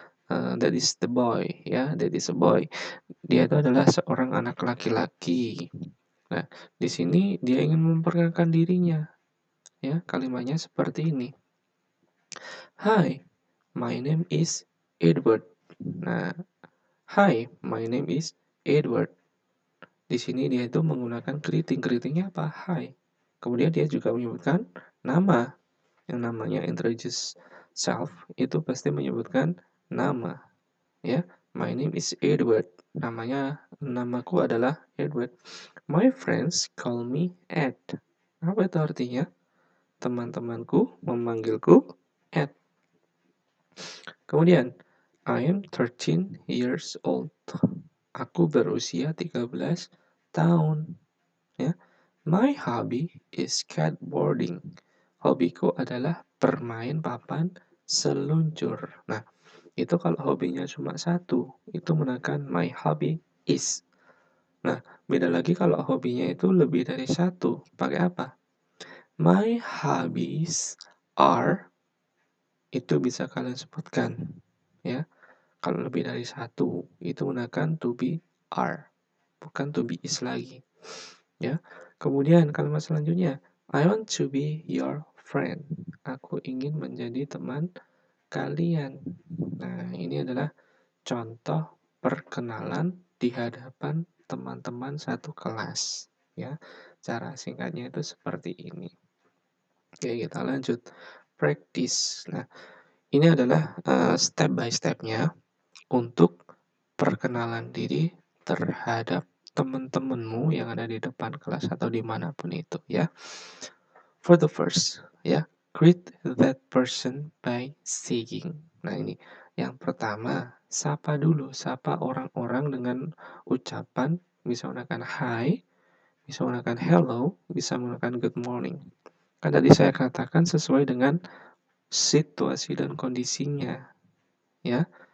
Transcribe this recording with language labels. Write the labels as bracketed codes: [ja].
[en] That is the boy, ya, that is a boy. [id] Dia itu adalah seorang anak laki-laki. Nah, di sini dia ingin memperkenalkan dirinya, ya. Kalimatnya seperti ini. [en] Hi, my name is Edward. Nah, hi, my name is Edward. [id] Di sini dia itu menggunakan greeting. Greetingnya apa? Hi. Kemudian dia juga menyebutkan nama, yang namanya introduce self itu pasti menyebutkan nama, ya. [en] My name is Edward. [id] Namaku adalah Edward. [en] My friends call me Ed. [id] Apa itu artinya? Teman-temanku memanggilku Ed. Kemudian, [en] I am 13 years old. [id] Aku berusia 13 tahun. Ya. [en] My hobby is skateboarding. [id] Hobiku adalah bermain papan seluncur. Nah, itu kalau hobinya cuma satu, itu menekan [en] my hobby is. [id] Nah, beda lagi kalau hobinya itu lebih dari satu. Pakai apa? [en] My hobbies are, [id] itu bisa kalian sebutkan. Ya, kalau lebih dari satu, itu menekan [en] to be are. [id] Bukan [en] to be is [id] lagi. Ya. Kemudian kalimat selanjutnya, [en] I want to be your friend. [id] Aku ingin menjadi teman kalian. Nah, ini adalah contoh perkenalan di hadapan teman-teman satu kelas. Ya, cara singkatnya itu seperti ini. Oke, kita lanjut. [en] Practice. [id] Nah, ini adalah step by stepnya untuk perkenalan diri terhadap teman-temanmu yang ada di depan kelas atau dimanapun itu, ya. [en] For the first, ya, greet that person by saying. [id] Nah, ini yang pertama, sapa dulu, sapa orang-orang dengan ucapan bisa menggunakan hi, bisa menggunakan hello, bisa menggunakan good morning. Kan tadi saya katakan sesuai dengan situasi dan kondisinya, ya.